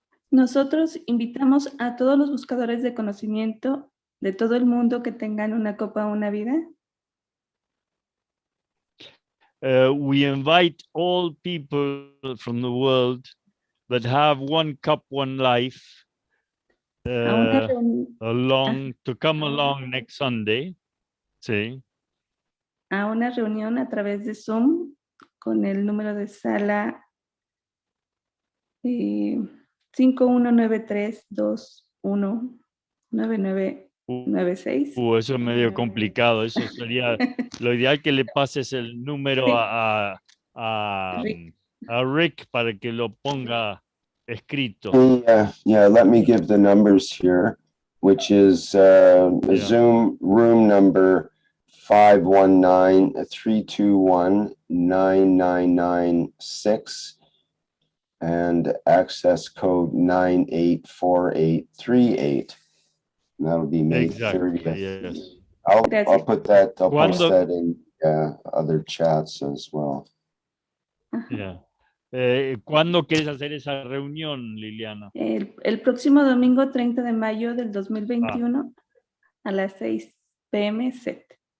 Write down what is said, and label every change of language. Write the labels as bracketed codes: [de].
[es] Nosotros invitamos a todos los buscadores de conocimiento de todo el mundo que tengan una copa o una vida. [en] We invite all people from the world that have one cup, one life, [es] A una reunión. [en] to come along next Sunday. [es] Sí. A una reunión a través de Zoom con el número de sala 5193219996. Eso es medio complicado. Eso sería lo ideal, que le pases el número Sí. a Rick para que lo ponga escrito. [en] Yeah, let me give the numbers here, which is Zoom room number 519-321-9996 and access code 984838. And that'll be May Exactly, 30th. yes. I'll put that, I'll post [es] ¿Cuándo? [en] that in other chats as well. Yeah. [es] ¿Cuándo quieres hacer esa reunión, Liliana? El próximo domingo 30 de mayo del 2021 a las 6 PM CET.